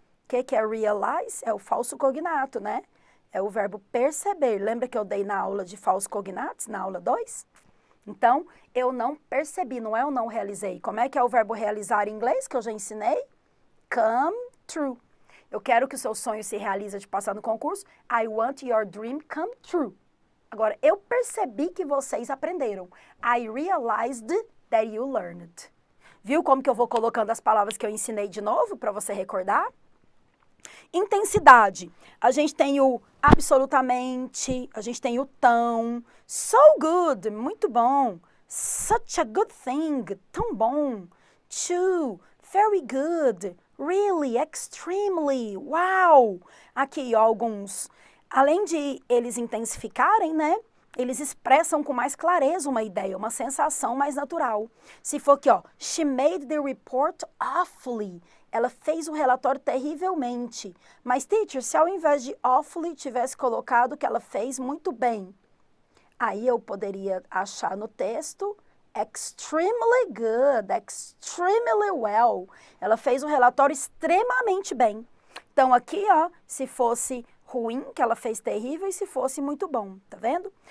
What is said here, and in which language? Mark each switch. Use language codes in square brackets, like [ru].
[pt] O que é realize? É o falso cognato, né? É o verbo perceber. Lembra que eu dei na aula de falso cognatos, na aula 2? Então, eu não percebi, não é eu não realizei. Como é que é o verbo realizar em inglês, que eu já ensinei? [en] Come true. [pt] Eu quero que o seu sonho se realize de passar no concurso. [en] I want your dream come true. [pt] Agora, eu percebi que vocês aprenderam. [en] I realized that you learned. [pt] Viu como que eu vou colocando as palavras que eu ensinei de novo para você recordar? Intensidade. A gente tem o absolutamente, a gente tem o tão, so good, muito bom, [en] such a good thing, [pt] tão bom, too, very good, really, extremely, wow. Aqui, ó, alguns. Além de eles intensificarem, né? Eles expressam com mais clareza uma ideia, uma sensação mais natural. Se for aqui, ó, [en] she made the report awfully. [pt] Ela fez o relatório terrivelmente. Mas, teacher, se ao invés de awfully tivesse colocado que ela fez muito bem, aí eu poderia achar no texto [en] extremely good, extremely well. [pt] Ela fez o relatório extremamente bem. Então, aqui, ó, se fosse ruim, que ela fez terrível, e se fosse muito bom, tá vendo?